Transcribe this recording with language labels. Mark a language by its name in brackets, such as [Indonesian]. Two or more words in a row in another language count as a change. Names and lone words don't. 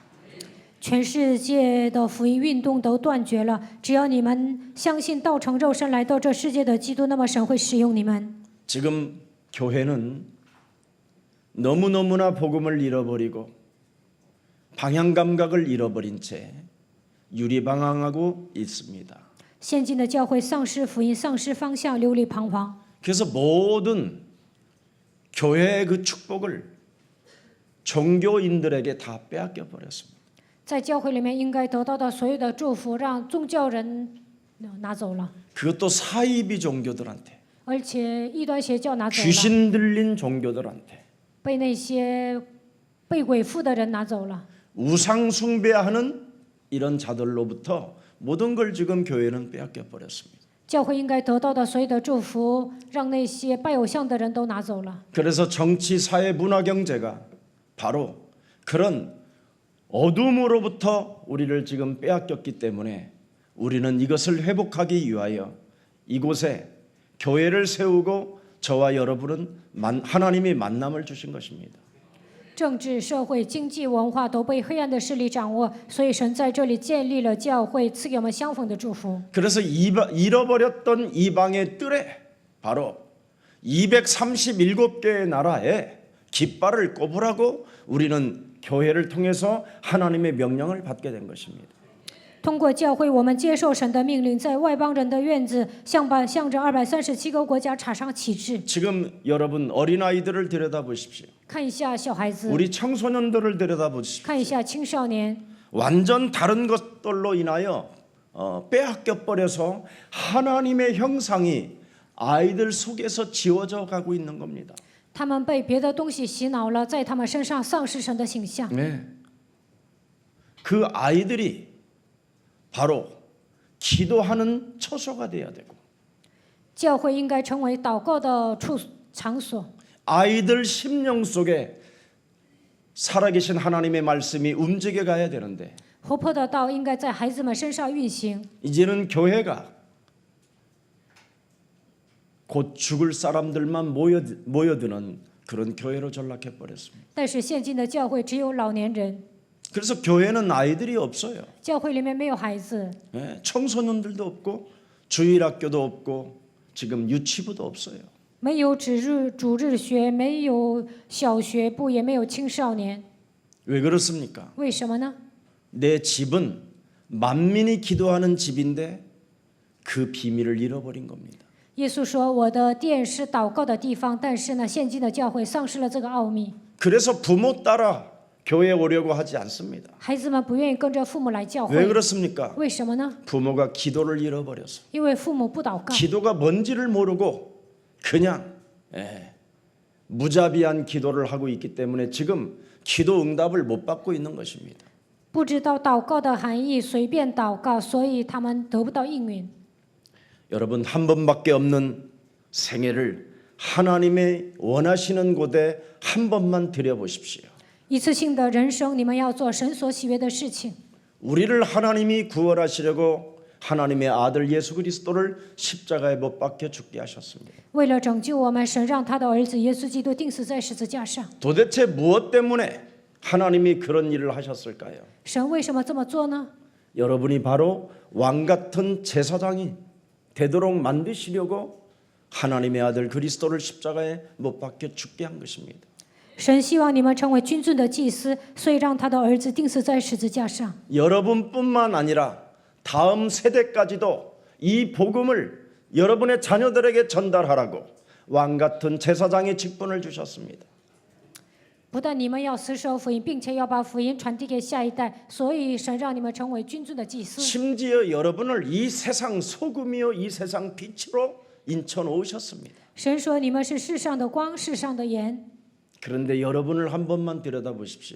[Chinese] 全世界的福音运动都断绝了，只要你们相信道成肉身来到这世界的基督，那么神会使用你们。 [Korean] 지금 교회는 너무너무나 복음을 잃어버리고 방향 감각을 잃어버린 채 유리방황하고 있습니다. [Chinese] 现今的教会丧失福音，丧失方向，流离彷徨。 [Korean] 그래서 모든 교회의 그 축복을 종교인들에게 다 빼앗겨 버렸습니다. [Chinese] 在教会里面应该得到的所有的祝福，让宗教人拿走了， [Korean] 그것도 사이비 종교들한테 [Chinese] 而且异端邪教拿走了， [Korean] 귀신 들린 종교들한테 [Chinese] 被那些被鬼附的人拿走了。 [Korean] 우상 숭배하는 이런 자들로부터 모든 걸 지금 교회는 빼앗겨 버렸습니다. [Chinese] 教会应该得到的所有的祝福，让那些拜偶像的人都拿走了。 [Korean] 그래서 정치, 사회, 문화, 경제가 바로 그런 어둠으로부터 우리를 지금 빼앗겼기 때문에 우리는 이것을 회복하기 위하여 이곳에 교회를 세우고 저와 여러분은 하나님이 만남을 주신 것입니다. [Chinese] 政治、社会、经济、文化都被黑暗的势力掌握，所以神在这里建立了教会，赐给我们相逢的祝福。 [Korean] 그래서 잃어버렸던 이방의 뜰에 바로 237개의 나라에 깃발을 꼽으라고 우리는 교회를 통해서 하나님의 명령을 받게 된 것입니다. [Chinese] 通过教会，我们接受神的命令，在外邦人的院子向着237个国家插上旗帜。 [Korean] 지금 여러분 어린아이들을 들여다보십시오. [Chinese] 看一下小孩子， [Korean] 우리 청소년들을 들여다보십시오. [Chinese] 看一下青少年， [Korean] 완전 다른 것들로 인하여 빼앗겨 버려서 하나님의 형상이 아이들 속에서 지워져 가고 있는 겁니다. [Chinese] 他们被别的东西洗脑了，在他们身上丧失神的形象。 [Korean] 네. 그 아이들이 바로 기도하는 처소가 돼야 되고 [Chinese] 教会应该成为祷告的场所。 [Korean] 아이들 심령 속에 살아계신 하나님의 말씀이 움직여 가야 되는데 [Chinese] 活泼的道应该在孩子们身上运行。 [Korean] 이제는 교회가 곧 죽을 사람들만 모여드는 그런 교회로 전락해 버렸습니다. [Chinese] 但是现今的教会只有老年人， [Korean] 그래서 교회는 아이들이 없어요. [Chinese] 教会里面没有孩子， [Korean] 청소년들도 없고 주일학교도 없고 지금 유치부도 없어요. [Chinese] 没有主日学，没有小学部，也没有青少年。 [Korean] 왜 그렇습니까? [Chinese] 为什么呢？ [Korean] 내 집은 만민이 기도하는 집인데 그 비밀을 잃어버린 겁니다. [Chinese] 耶稣说：“我的殿是祷告的地方，但是呢，现今的教会丧失了这个奥秘。 [Korean] 그래서 부모 따라 교회에 오려고 하지 않습니다. [Chinese] 孩子们不愿意跟着父母来教 [Korean] 왜 [Chinese] 会， [Korean] 그렇습니까? [Chinese] 为什么呢？ [Korean] 부모가 기도를 잃어버려서 [Chinese] 因为父母不祷告， [Korean] 기도가 뭔지를 모르고 그냥 무자비한 기도를 하고 있기 때문에 지금 기도 응답을 못 받고 있는 것입니다. [Chinese] 不知道祷告的含义，随便祷告，所以他们得不到应允。 [Korean] 여러분 한 번밖에 없는 생애를 하나님의 원하시는 곳에 한 번만 드려보십시오. [Chinese] 一次性的人生，你们要做神所喜悦的事情。 [Korean] 우리를 하나님이 구원하시려고 하나님의 아들 예수 그리스도를 십자가에 못 박혀 죽게 하셨습니다. [Chinese] 为了拯救我们，神让他的儿子耶稣基督钉死在十字架上。 [Korean] 도대체 무엇 때문에 하나님이 그런 일을 하셨을까요? [Chinese] 神为什么这么做呢？ [Korean] 여러분이 바로 왕 같은 제사장이 되도록 만드시려고 하나님의 아들 그리스도를 십자가에 못 박혀 죽게 한 것입니다. [Chinese] 神希望你们成为君尊的祭司，所以让他的儿子钉死在十字架上。 [Korean] 여러분뿐만 아니라 다음 세대까지도 이 복음을 여러분의 자녀들에게 전달하라고 왕 같은 제사장의 직분을 주셨습니다. [Chinese] 不但你们要死守福音，并且要把福音传递给下一代，所以神让你们成为君尊的祭司。 [Korean] 심지어 여러분을 이 세상 소금이요 이 세상 빛으로 인쳐 놓으셨습니다. [Chinese] 神说你们是世上的光，世上的盐。 [Korean] 그런데 여러분을 한 번만 들여다보십시오.